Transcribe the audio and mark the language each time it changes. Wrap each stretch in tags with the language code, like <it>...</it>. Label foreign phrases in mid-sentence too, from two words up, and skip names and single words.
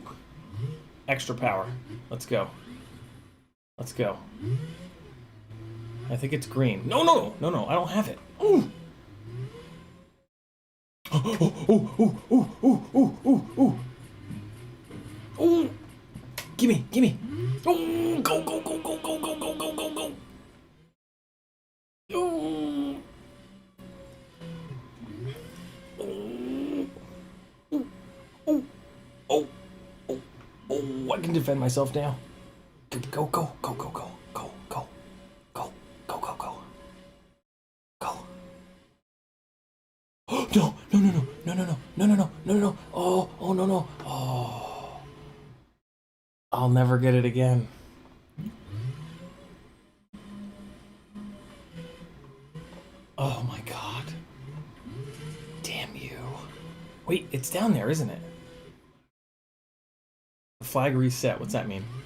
<en>Extra power. Let's go. Let's go. I think it's green. No, no, no, no, I don't have it. Ooh! Oh, oh, oh, oh, oh, oh, oh, oh, oh! Gimme, gimme! Oh, go, go, go, go, go, go, go, go, go, go! Oh! Oh! Oh! Oh! Oh! Oh! I can defend myself now. Go, go, go, go, go, go, go, go, go, go, go, go. Oh, no, no, no, no, no, no, no, no, no, no, no, no. Oh, oh, no, no. Oh. I'll never get it again. Oh my god. Damn you. Wait, it's down there, isn't it? Flag reset, what's that mean?</en>